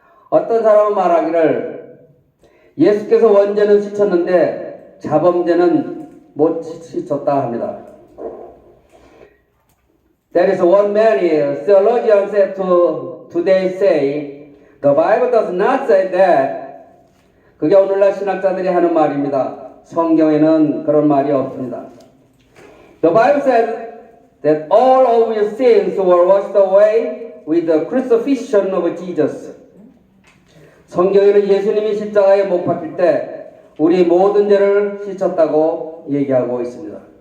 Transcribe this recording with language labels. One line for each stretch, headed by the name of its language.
Korean: 어떤 사람은 말하기를 예수께서 원죄는 씻었는데 자범죄는 못 씻었다 합니다.
English: There is one many theologians today say the Bible does not say that.
Korean: 그게 오늘날 신학자들이 하는 말입니다. 성경에는 그런 말이 없습니다.
English: The Bible says that all of your sins were washed away with the crucifixion of Jesus.
Korean: 성경에는 예수님이 십자가에 못 박힐 때 우리 모든 죄를 씻었다고 얘기하고 있습니다.